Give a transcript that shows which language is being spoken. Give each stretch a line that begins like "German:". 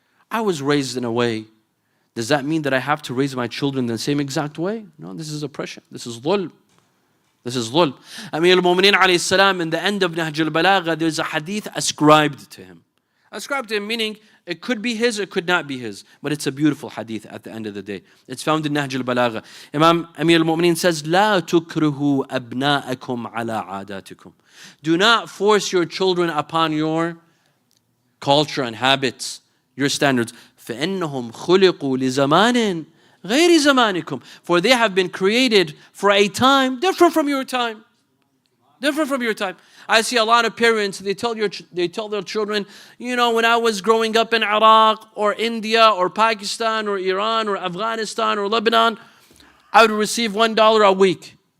English: I was raised in a way. Does that mean that I have to raise my children in the same exact way? No, this is oppression. This is dhulm. This is dhulm. Amir al-Mu'mineen alayhi salam, in the end of Nahj al-Balagha, there's a hadith ascribed to him. Ascribed to him, meaning it could be his, it could not be his. But it's a beautiful hadith at the end of the day. It's found in Nahj al-Balagha. Imam Amir al-Mu'mineen says,
Arabic: لا تكرهوا أبناءكم على عاداتكم.
English: Do not force your children upon your culture and habits, your standards.
Arabic: فإنهم خلقوا لزمان غير زمانكم.
English: For they have been created for a time different from your time. Different from your time. I see a lot of parents, they tell their children, you know, when I was growing up in Iraq or India or Pakistan or Iran or Afghanistan or Lebanon, I would receive $1 a week.